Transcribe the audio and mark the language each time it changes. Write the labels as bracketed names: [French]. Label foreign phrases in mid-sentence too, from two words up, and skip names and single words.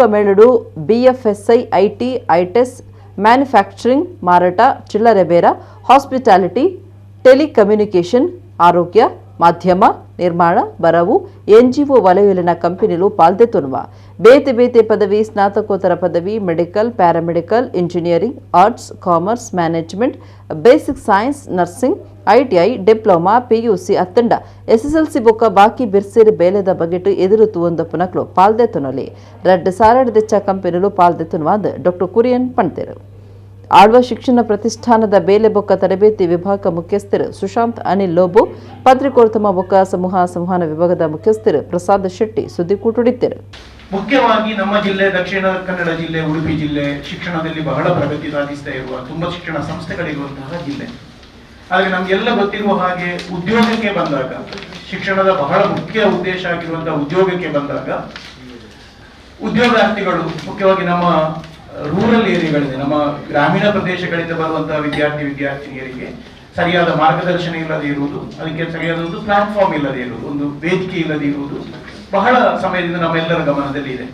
[Tulu] ಮೇಳಡು [English] BFSI IT ITES manufacturing [Tulu] ಮಾರಾಟ ಚಿಲ್ಲರೆ ಬೇರ [English] hospitality telecommunication [Tulu] ಆರೋಗ್ಯ ಮಾಧ್ಯಮ ನಿರ್ಮಾಣ ಬರವು ಎನ್ಜಿಒ ವಲಯದಲ್ಲಿನ ಕಂಪನಿಗಳು ಪಾಲ್ದೆತ್ತುನುವ ಬೇತೆ ಬೇತೆ ಪದವಿ ಸ್ನಾತಕೋತ್ತರ ಪದವಿ [English] medical paramedical engineering arts commerce management basic science nursing ITI diploma PUC [Tulu] ಅತ್ತಂಡ ಎಸ್ಎಸ್ಎಲ್ಸಿ ಬೊಕ್ಕ ಬಾಕಿ ಬಿರ್ಸೇರಿ ಬೇಲೆದ ಬಗೆಟ್ ಎದುರು ತೂವೊಂದು ಪುನಕ್ಲು ಪಾಲ್ದೆತ್ತುನಲಿ ರಡ್ಡು ಸಾರಡ್ದೆಚ್ಚ ಕಂಪನಿಗಳು ಪಾಲ್ದೆತ್ತುನುವಾದ ಡಾಕ್ಟರ್ ಕುರಿಯನ್ ಪಣ್ತೇರು ಆಳ್ವಾಸ್ ಶಿಕ್ಷಣ ಪ್ರತಿಷ್ಠಾನದ ಬೇಲೆ ಬೊಕ್ಕ ತರಬೇತಿ ವಿಭಾಗ ಮುಖ್ಯಸ್ಥರು ಸುಶಾಂತ್ ಅನಿಲ್ ಲೋಬೋ ಪತ್ರಿಕೋತ್ತಮ ಬೊಕ್ಕ ಸಂವಹನ ವಿಭಾಗದ ಮುಖ್ಯಸ್ಥರು ಪ್ರಸಾದ್ ಶೆಟ್ಟಿ ಸುದ್ದಿಕೂಟುಡಿದ್ದರು [Kannada] ಮುಖ್ಯವಾಗಿ ನಮ್ಮ ಜಿಲ್ಲೆ ದಕ್ಷಿಣ ಕನ್ನಡ ಜಿಲ್ಲೆ ಉಡುಪಿ ಜಿಲ್ಲೆ ಶಿಕ್ಷಣದಲ್ಲಿ ಬಹಳ ಪ್ರಗತಿ ಸಾಧಿಸ್ತಾ ಇರುವ ತುಂಬಾ ಶಿಕ್ಷಣ ಸಂಸ್ಥೆಗಳಿರುವಂತಹ ಜಿಲ್ಲೆ. ಆದರೆ ನಮಗೆಲ್ಲ ಗೊತ್ತಿರುವ ಹಾಗೆ ಉದ್ಯೋಗಕ್ಕೆ ಬಂದಾಗ ಶಿಕ್ಷಣದ ಬಹಳ ಮುಖ್ಯ ಉದ್ದೇಶ ಆಗಿರುವಂತಹ ಉದ್ಯೋಗಕ್ಕೆ ಬಂದಾಗ ಉದ್ಯೋಗಾರ್ಥಿಗಳು ಮುಖ್ಯವಾಗಿ ನಮ್ಮ [English] rural areagalide [Kannada] ನಮ್ಮ ಗ್ರಾಮೀಣ ಪ್ರದೇಶಗಳಿಂದ ಬರುವಂತಹ ವಿದ್ಯಾರ್ಥಿನಿಯರಿಗೆ ಸರಿಯಾದ ಮಾರ್ಗದರ್ಶನ ಇಲ್ಲದೆ ಇರುವುದು, ಅದಕ್ಕೆ ಸರಿಯಾದ ಒಂದು ಪ್ಲಾಟ್ಫಾರ್ಮ್ ಇಲ್ಲದೆ ಇರುವುದು, ಒಂದು ವೇದಿಕೆ ಇಲ್ಲದೆ ಇರುವುದು ಬಹಳ ಸಮಯದಿಂದ ನಮ್ಮೆಲ್ಲರ ಗಮನದಲ್ಲಿ ಇದೆ.